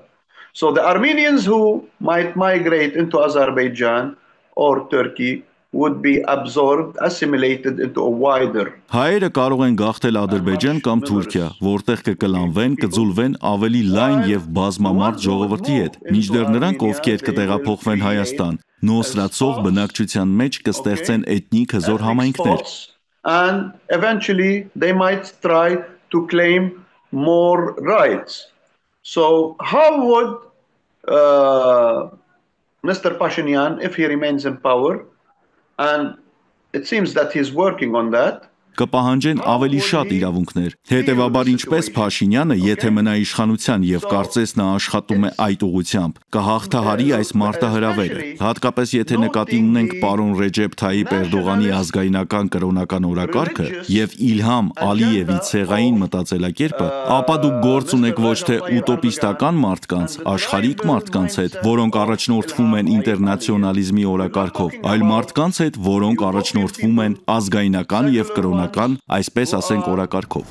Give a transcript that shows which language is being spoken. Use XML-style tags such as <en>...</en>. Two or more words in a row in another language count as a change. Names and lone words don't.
<en>So the Armenians who might migrate into Azerbaijan or Turkey would be absorbed, assimilated into a wider.</en> <hy>Հայերը կարող են գաղթել Ադրբեջան կամ Թուրքիա, որտեղ կկլանվեն, կձուլվեն ավելի լայն եւ բազմամարդ ժողովրդի հետ, մինչդեռ նրանք, ովքեր կտեղափոխվեն Հայաստան, նոսրացող բնակչության մեջ կստեղծեն էթնիկ հզոր համայնքներ։</hy> <en>And eventually they might try to claim more rights. So how would Mr. Pashinyan, if he remains in power, and it seems that he's working on that.</en> <hy>կպահանջեն ավելի շատ իրավունքներ։ Հետևաբար ինչպես Փաշինյանը, եթե մնա իշխանության եւ կարծես նա աշխատում է այդ ուղղությամբ, կհաղթահարի այս մարտահրավերը։ Հատկապես եթե նկատի ունենք պարոն Ռեջեփ Թայիպ Էրդողանի ազգայնական կրոնական օրակարգը եւ Իլհամ Ալիևի ցեղային մտածելակերպը, ապա դուք գործ ունեք ոչ թե ուտոպիստական մարդկանց, աշխարհիկ մարդկանց հետ, որոնք առաջնորդվում են ինտերնացիոնալիզմի օրակարգով, այլ մարդկանց հետ, որոնք առաջնորդվում են ազգայնական եւ կրոնական, այսպես ասենք, օրակարգով։</hy>